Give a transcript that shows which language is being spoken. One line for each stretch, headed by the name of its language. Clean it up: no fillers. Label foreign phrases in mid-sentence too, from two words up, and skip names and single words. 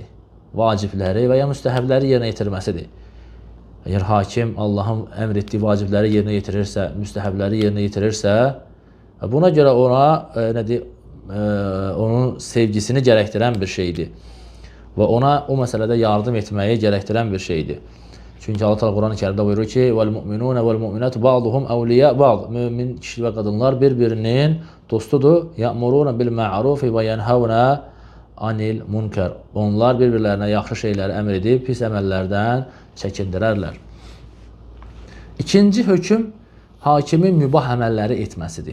Azerbaijani: Vacibləri və ya müstəhəbləri yerinə yetirməsidir. Əgər hakim Allahın əmr etdiyi vacibləri yerinə yetirirsə, müstəhəbləri yerinə yetirirsə, buna görə ona onun sevgisini gərəkdirən bir şeydir. Və ona o məsələdə yardım etməyi gərəkdirən bir şeydir. Çünki Allah Teala Quran-ı Kərimdə buyurur ki,
Arabic: "والمؤمنون والمؤمنات بعضهم أولياء بعض."
Azerbaijani: Mömin kişi və qadınlar bir-birinin dostudur.
Arabic: "يأمرون بالمعروف وينهون عن المنكر."
Azerbaijani: Onlar bir-birlərinə yaxşı şeyləri əmr edib pis əməllərdən çəkindirərlər. İkinci hökm hakimin mübah əməlləri etməsidir.